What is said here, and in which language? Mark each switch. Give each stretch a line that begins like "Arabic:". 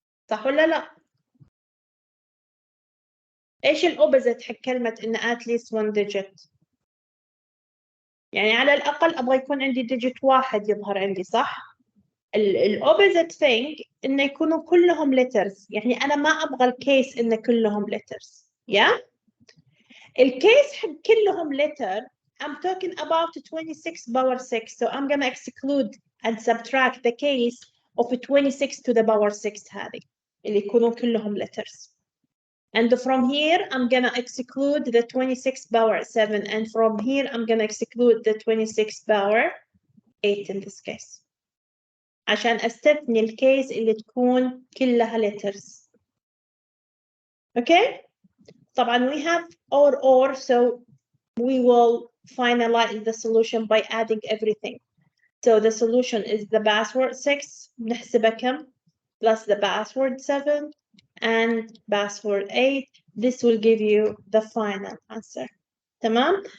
Arabic: صح ولا لا؟ إيش الأوبزيت حق كلمة إن
English: at least one digit؟
Arabic: يعني على الأقل أبغى يكون عندي digit واحد يظهر عندي صح؟ الأوبزيت thing إنه يكونوا كلهم letters. يعني أنا ما أبغى الكيس إنه كلهم letters.
English: Yeah?
Arabic: الكيس حق كلهم
English: letter, I'm talking about 26 power 6. So I'm gonna exclude and subtract the case of 26 to the power 6
Arabic: هذه اللي يكونوا كلهم
English: letters. And from here, I'm gonna exclude the 26 power 7. And from here, I'm gonna exclude the 26 power 8 in this case.
Arabic: عشان أستثني الكيس اللي تكون كلها letters.
English: Okay? طبعا we have or, so we will finalize the solution by adding everything. So the solution is the password 6
Arabic: نحسبها كم
English: plus the password 7 and password 8. This will give you the final answer. تمام.